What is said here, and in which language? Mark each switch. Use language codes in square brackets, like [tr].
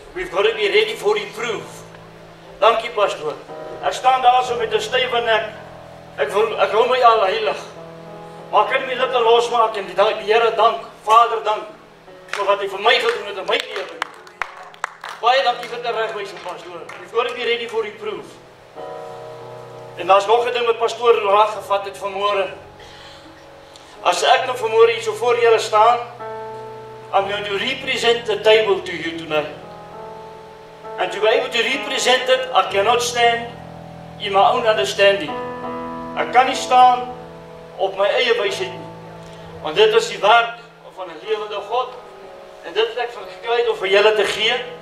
[en] We've got to be ready for reproof. [af] Dankie, pastoor. Ek staan daar so met 'n stywe nek. Ek hou my al heilig. Maar ek kan my lippe losmaak en die Here dank, Vader dank, vir wat hy vir my gedoen het in my lewe. Baie dankie vir die teregwysing, pastoor. [en] We've got to be ready for reproof. [af] En daar's nog 'n ding wat pastoor raak gevat het vanmôre. As ek nou vanmôre hier so voor julle staan, [en] I'm going to represent the table to you tonight. And to be able to represent it, I cannot stand in my own understanding. [af] Ek kan nie staan op my eie wysheid nie. Want dit is die werk van 'n lewende God. En dit het ek gekry om vir julle te gee.